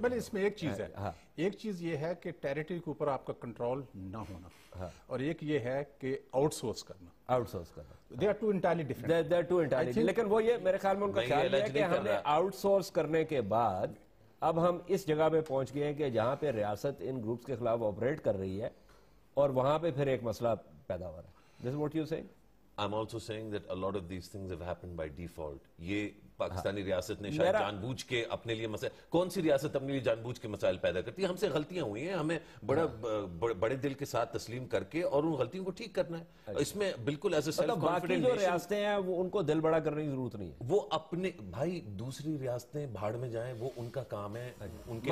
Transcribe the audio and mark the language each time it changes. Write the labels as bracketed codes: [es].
[ur] بلکہ اس میں ایک چیز ہے، ایک چیز یہ ہے کہ ٹیریٹری کے اوپر آپ کا کنٹرول نہ ہونا، اور ایک یہ ہے کہ آؤٹ سورس کرنا. [en] They are two entirely different. They are two entirely different. [ur] لیکن وہ یہ میرے خیال میں ان کا خیال ہے کہ ہم نے آؤٹ سورس کرنے کے بعد اب ہم اس جگہ پہ پہنچ گئے ہیں کہ جہاں پہ ریاست ان گروپس کے خلاف آپریٹ کر رہی ہے، اور وہاں پہ پھر ایک مسئلہ پیدا ہو رہا ہے. [en] This is what you're saying? I'm also saying that a lot of these things have happened by default. [ur] یہ پاکستانی ریاست نے شاید جان بوجھ کے اپنے لیے مسائل، کون سی ریاست اپنے لیے جان بوجھ کے مسائل پیدا کرتی ہے؟ ہم سے غلطیاں ہوئی ہیں، ہمیں بڑے دل کے ساتھ تسلیم کر کے اور ان غلطیوں کو ٹھیک کرنا ہے. اس میں بالکل ایسے سیلف کانفیڈنٹ جو ریاستیں ہیں وہ ان کو دل بڑا کرنے کی ضرورت نہیں ہے. وہ اپنے بھائی دوسری ریاستیں بھاڑ میں جائیں، وہ ان کا کام ہے، ان کے